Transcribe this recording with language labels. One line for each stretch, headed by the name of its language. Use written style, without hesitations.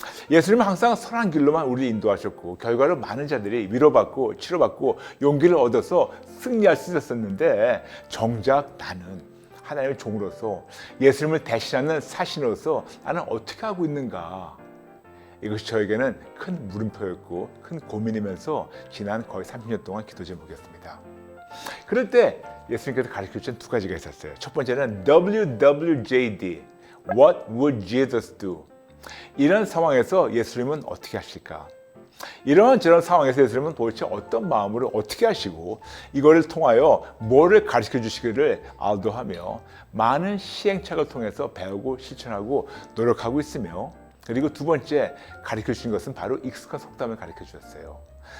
Korean: 예수님은 항상 선한 길로만 우리를 인도하셨고 결과로 많은 자들이 위로받고 치료받고 용기를 얻어서 승리할 수 있었는데 정작 나는 하나님의 종으로서 예수님을 대신하는 사신으로서 나는 어떻게 하고 있는가? 이것이 저에게는 큰 물음표였고 큰 고민이면서 지난 거의 30년 동안 기도 제목이었습니다. 그럴 때 예수님께서 가르쳐주신 2가지가 있었어요. 첫 번째는
English: WWJD, What would Jesus do?
Korean: 이런 상황에서 예수님은 어떻게 하실까? 이런저런 상황에서 예수님은 도대체 어떤 마음으로 어떻게 하시고 이거를 통하여 뭐를 가르쳐 주시기를 알도하며 많은 시행착오를 통해서 배우고 실천하고 노력하고 있으며 그리고 2번째 가르쳐 주신 것은 바로 익숙한 속담을 가르쳐 주셨어요.